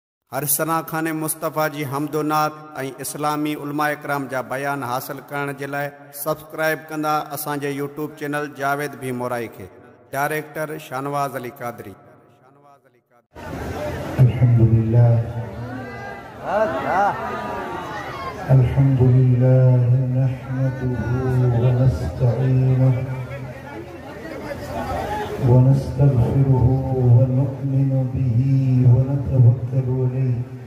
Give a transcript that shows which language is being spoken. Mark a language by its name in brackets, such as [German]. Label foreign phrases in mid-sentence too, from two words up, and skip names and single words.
[Sindhi] हर सना खान मुस्तफ़ा जी हमदोनात इस्लामी उलमा इकराम जा बयान हासिल करण जे लाइ सब्सक्राइब कंदा असांजे यूट्यूब चैनल जावेद भी मोराई के। डायरेक्टर शानवाज अली कादरी। [Arabic] الحمد لله نحمده ونستعينه ونستغفره ونؤمن به ونتوكل عليه